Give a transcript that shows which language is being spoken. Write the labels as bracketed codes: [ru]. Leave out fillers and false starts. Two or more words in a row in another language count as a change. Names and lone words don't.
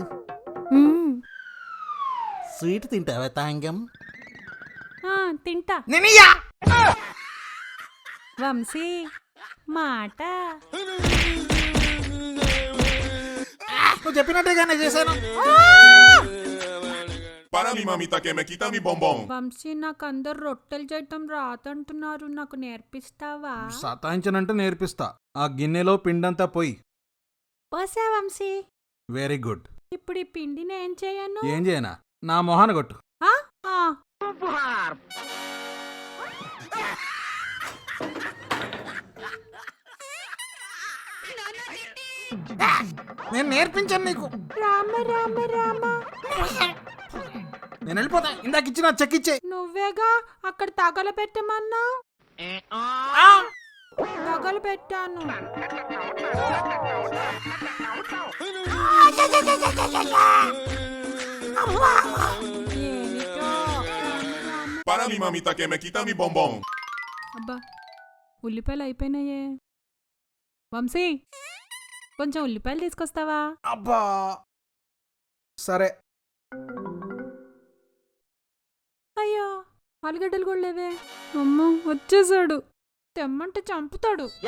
[te] స్వీట్ తింటావా తాంగం? తింటా. వంశీ మాట నువ్వు చెప్పినట్టుగానే చేశాను. [es] Para mi mamita que me quita mi bombón. [te] వంశీ నాకు అందరు రొట్టెలు చేయటం రాదంటున్నారు, నాకు నేర్పిస్తావా? సతాయించనంటే నేర్పిస్తా. ఆ గిన్నెలో పిండంతా పోయి. పోసా వంశీ. [en] very good. [te] ఇప్పుడు ఈ పిండిని ఏం చేయను? ఏం చేయనా? నా మొహాన కొట్టు. నేను నేర్పించాను నీకు. రామ రామ రామ. నేను వెళ్ళిపోతా. ఇందాక ఇచ్చిన చెక్ ఇచ్చే. నువ్వేగా అక్కడ తగలబెట్టమన్నా. తగలబెట్టాను. [es] Para mi mamita que me quita mi bombón. [te] అబ్బా ఉల్లిపాయలు అయిపోయినాయే. వంశీ కొంచెం ఉల్లిపాయలు తీసుకొస్తావా? అబ్బా సరే. అయ్యో ఆలుగడ్డలు కూడా లేవే. అమ్మో వచ్చేసాడు. తెమ్మంటే చంపుతాడు.